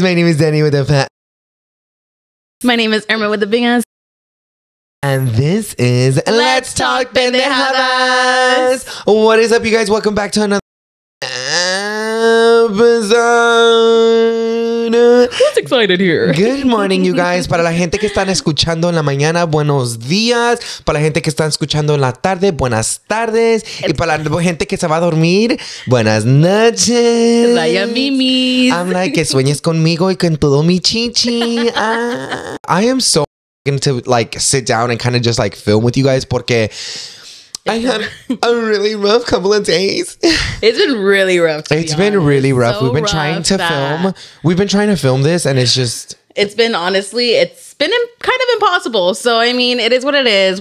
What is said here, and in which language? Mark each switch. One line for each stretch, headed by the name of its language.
English: My name is Danny with a fat. My name is Irma with the big ass. And this is Let's Talk Pendejadas. What is up, you guys? Welcome back to another episode. Who's excited here? Good morning, you guys.
Spanish: Para la gente que están escuchando en la mañana, buenos días. Para la gente que están escuchando en la tarde, buenas tardes. Y para la gente que se va a dormir, buenas noches. Vaya mimis.
English: I'm like,
Spanish: que sueñes conmigo y con todo mi chichi.
English: I am so to like sit down and kind of just like film with you guys
Spanish: porque
English: I had a really rough couple of days. It's been really rough. It's been really rough. So we've been trying to film. We've been trying to film this, and it's just. It's been kind of impossible. So I mean, it is what it is.